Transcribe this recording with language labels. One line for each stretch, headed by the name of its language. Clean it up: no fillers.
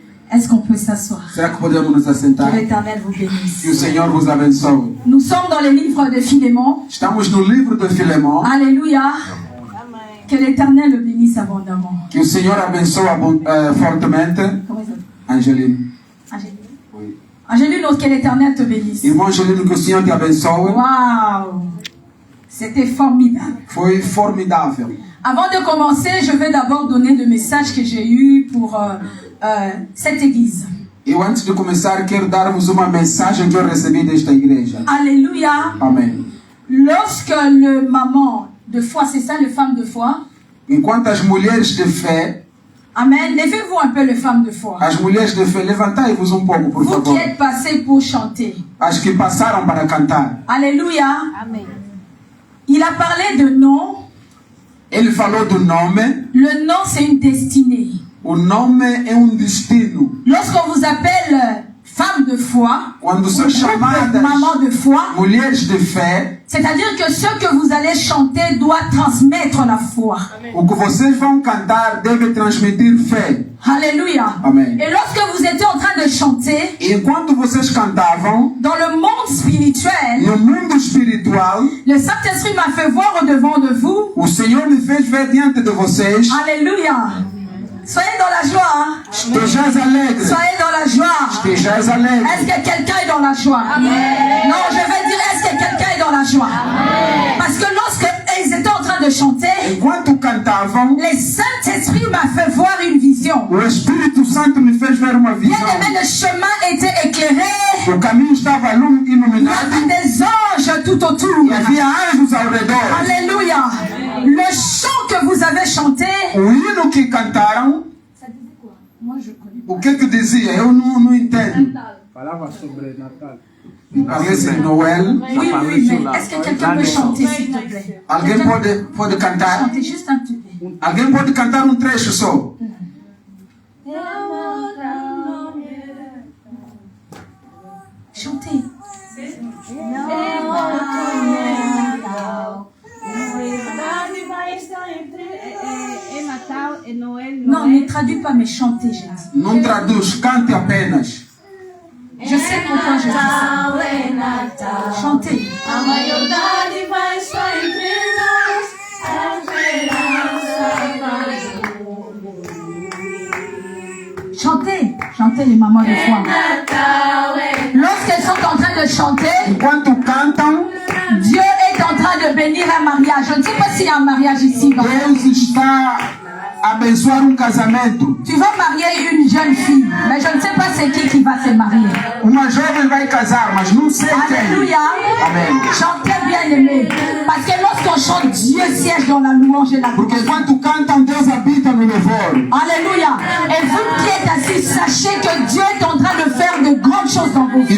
French: Est-ce qu'on peut s'asseoir?
Portuguese: Será que podemos nos assentar?
French: Que l'Éternel vous
Portuguese: Que o
French: bénisse.
Portuguese: Senhor vos abençoe.
French: Nous sommes dans le livre de Philémon.
Portuguese: Estamos no livro de Filemão.
French: Alléluia. Que l'Éternel le bénisse abondamment.
Portuguese: Que o Senhor abençoe fortemente.
French: Comment il s'appelle? Angeline. Angéline. Oui. Angéline, que l'Éternel te bénisse.
Portuguese: Irmão Angelino, que o Senhor te abençoe.
French: Waouh. C'était formidable.
Portuguese: Foi formidável.
French: Avant de commencer, je vais d'abord donner le message que j'ai eu pour cette église.
Portuguese: E antes de começar, quero dar-vos uma mensagem que eu recebi desta igreja.
French: Alléluia.
Portuguese: Amém.
French: Lorsque le maman de foi, c'est ça, les femmes de foi.
Portuguese: Enquanto as mulheres de fé, Amen.
French: Levez-vous un peu les femmes de foi.
Portuguese: as mulheres de fé, levantai-vos um pouco, por
French: Vous qui
Portuguese: favor.
French: êtes passés pour chanter.
Portuguese: As que passaram para cantar.
French: Alléluia. Il a parlé de nom.
Portuguese: Ele falou do nome.
French: Le nom, c'est une destinée.
Portuguese: O nome é destino.
French: Lorsqu'on vous appelle femme de foi,
Portuguese: Quando são chamadas
French: maman de foi,
Portuguese: mulheres de fé,
French: c'est-à-dire que ce que vous allez chanter doit transmettre la foi.
Portuguese: o que vocês vão cantar deve transmitir fé.
French: Alléluia.
Portuguese: Amen.
French: Et lorsque vous étiez en train de chanter,
Portuguese: E enquanto vocês cantavam,
French: dans le monde spirituel,
Portuguese: no mundo espiritual,
French: le Saint-Esprit m'a fait voir au devant de vous.
Portuguese: o Senhor me fez ver diante de vocês.
French: Alléluia. Soyez dans la joie. Hein?
Portuguese: Estejais alegre.
French: Soyez dans la joie.
Portuguese: Estejais alegre.
French: Est-ce que quelqu'un est dans la joie? Non, je vais dire, est-ce que quelqu'un est dans la joie? Parce que lorsque ils étaient en train de chanter,
Portuguese: Enquanto cantavam,
French: le Saint-Esprit m'a fait voir une vision.
Portuguese: o Espírito Santo me fez ver uma
French: Bien
Portuguese: visão.
French: aimé, le chemin était éclairé.
Portuguese: O caminho estava
French: Il y
Portuguese: iluminado
French: avait des anges tout autour.
Portuguese: e havia anjos ao redor.
French: Alléluia. Le chant que vous avez chanté,
Portuguese: O hino que cantaram, o que dizia? Eu não entendo. Falava sobre Natal.
French: Parlait sobre Noel. oui, mais est-ce que quelqu'un peut chanter, s'il te plaît?
Portuguese: Alguém pode cantar?
French: Chantez juste un petit peu.
Portuguese: Alguém pode cantar trecho só?
French: Chantez.
Portuguese: É Natal, é Noel,
French: Non, ne traduis pas, mais chantez, j'ai dit.
Portuguese: Não traduz, cante apenas.
French: Je sais pourquoi je dis ça. Chantez.
Portuguese: A maioridade vai estar entre nós, a esperança vai.
French: Chantez. Chantez les mamans de foi.
Portuguese: Natal é
French: Lorsqu'elles sont en train de chanter,
Portuguese: Enquanto cantam,
French: Dieu est en train de bénir un mariage. Je ne sais pas s'il y a un mariage ici. Donc,
Portuguese: Deus está a abençoar casamento.
French: tu vas marier une jeune fille, mais je ne sais pas c'est qui va se marier.
Portuguese: Uma jovem vai casar, mas não sei quem.
French: Alléluia.
Portuguese: Amen.
French: Chantez bien aimé. Parce que lorsqu'on chante, Dieu siège dans la louange et la
Portuguese: Porque
French: gloire.
Portuguese: enquanto cantam, Deus habita no louvor.
French: Alléluia. Et vous qui êtes assis, sachez que Dieu est en train de faire de grandes choses dans vos vies.